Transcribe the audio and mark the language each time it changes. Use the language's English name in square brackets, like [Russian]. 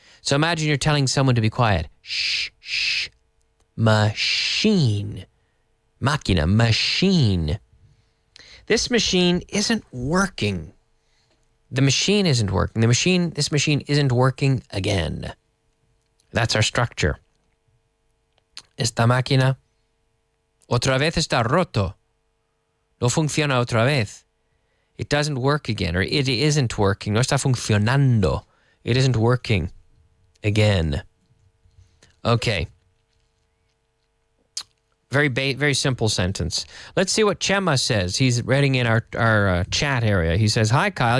[English] So imagine you're telling someone to be quiet. Shh. Machine. Máquina, machine. This machine isn't working. This machine isn't isn't working again. That's our structure. [Spanish] Esta máquina otra vez está roto. No funciona otra vez. [English] It doesn't work again, or it isn't working. [Spanish] No está funcionando. [English] It isn't working again. Okay. Very simple sentence. Let's see what Chema says. He's writing in our chat area. He says, hi, Kyle.